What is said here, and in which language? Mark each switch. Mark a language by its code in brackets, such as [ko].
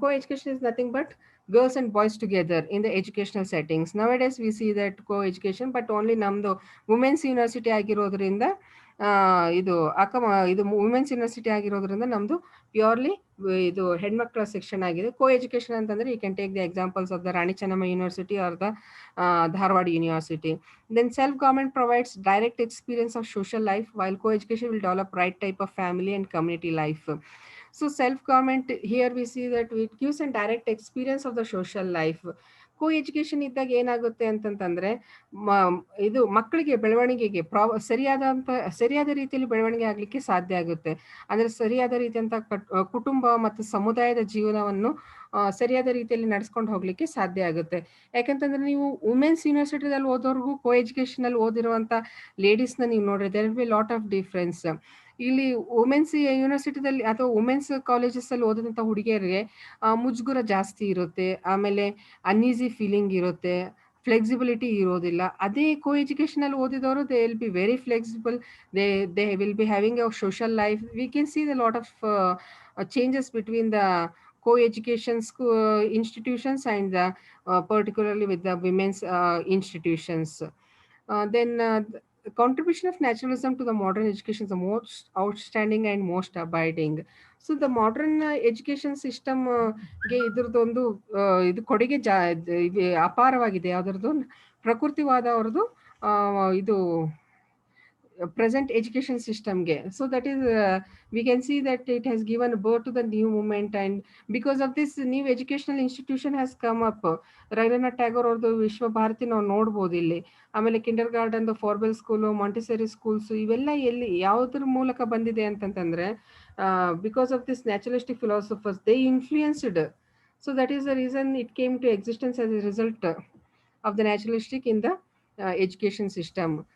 [en] Co-education is nothing but girls and boys together in the educational settings. Nowadays we see that co-education, but only [kn] ನಮ್ಮದು women's university ಆಗಿರೋದ್ರಿಂದ ಇದು ಇದು women's university ಆಗಿರೋದ್ರಿಂದ ನಮ್ಮದು purely ಇದು ಹೆಣ್ಮಕ್ಳ ಸೆಕ್ಷನ್ ಆಗಿದೆ. [en] co-education [kn] ಅಂತಂದ್ರೆ [en] you can take the examples of the Rani Chennamma University or the Dharwad University. Then self-government provides direct experience of social life, while co-education will develop right type of family and community life. So self-government, here we see that it gives a direct experience of the social life. [kn] co-education ಇದ್ದಾಗ ಏನಾಗುತ್ತೆ ಅಂತಂತಂದ್ರೆ ಇದು ಮಕ್ಕಳಿಗೆ ಬೆಳವಣಿಗೆಗೆ ಸರಿಯಾದ ರೀತಿಯಲ್ಲಿ ಬೆಳವಣಿಗೆ ಆಗಲಿಕ್ಕೆ ಸಾಧ್ಯ ಆಗುತ್ತೆ. ಅಂದರೆ ಸರಿಯಾದ ರೀತಿಯಂಥ ಕುಟುಂಬ ಮತ್ತು ಸಮುದಾಯದ ಜೀವನವನ್ನು ಸರಿಯಾದ ರೀತಿಯಲ್ಲಿ ನಡೆಸ್ಕೊಂಡು ಹೋಗ್ಲಿಕ್ಕೆ ಸಾಧ್ಯ ಆಗುತ್ತೆ. ಯಾಕಂತಂದ್ರೆ ನೀವು ವುಮೆನ್ಸ್ ಯೂನಿವರ್ಸಿಟಿದಲ್ಲಿ ಓದೋರ್ಗೂ co-educationನಲ್ಲಿ ಓದಿರುವಂಥ ಲೇಡೀಸ್ನ ನೀವು ನೋಡ್ರಿ, [en] There will be lot of difference. [kn] ಇಲ್ಲಿ ವುಮೆನ್ಸ್ ಯೂನಿವರ್ಸಿಟಿದಲ್ಲಿ ಅಥವಾ ವುಮೆನ್ಸ್ ಕಾಲೇಜಸ್ಸಲ್ಲಿ ಓದಿದಂಥ ಹುಡುಗಿಯರಿಗೆ ಮುಜುಗುರ ಜಾಸ್ತಿ ಇರುತ್ತೆ, ಆಮೇಲೆ ಅನ್ಈಸಿ ಫೀಲಿಂಗ್ ಇರುತ್ತೆ, ಫ್ಲೆಕ್ಸಿಬಿಲಿಟಿ ಇರೋದಿಲ್ಲ. ಅದೇ co-educationನಲ್ಲಿ ಓದಿದವರು [en] They will be very flexible, they will be having a social life. We can see the lot of changes between the co-education institutions and the, particularly with the women's institutions. The contribution of naturalism to the modern education is the most outstanding and most abiding. So the modern education system [kn] ಗೆ ಇದ್ರದ್ದೊಂದು ಇದು ಕೊಡುಗೆ ಅಪಾರವಾಗಿದೆ. ಅದರದ್ದು ಪ್ರಕೃತಿವಾದ ಅವ್ರದ್ದು ಇದು [en] present education system [kn] ge. [en] So that is we can see that it has given birth to the new movement, and because of this new educational institution has come up. [kn] Ravindranath Tagore ಅವ್ರದ್ದು ವಿಶ್ವ ಭಾರತಿ ನಾವು ನೋಡ್ಬೋದು ಇಲ್ಲಿ. ಆಮೇಲೆ ಕಿಂಡರ್ ಗಾರ್ಡನ್, ಫಾರ್ಬೆಲ್ ಸ್ಕೂಲು, ಮಾಂಟಿಸೆರಿ ಸ್ಕೂಲ್ಸ್ ಇವೆಲ್ಲ ಎಲ್ಲಿ ಯಾವುದ್ರ ಮೂಲಕ ಬಂದಿದೆ ಅಂತಂತಂದ್ರೆ [en] Because of this naturalistic philosophers they influenced. So that is the reason it came to existence as a result of the naturalistic in the education system.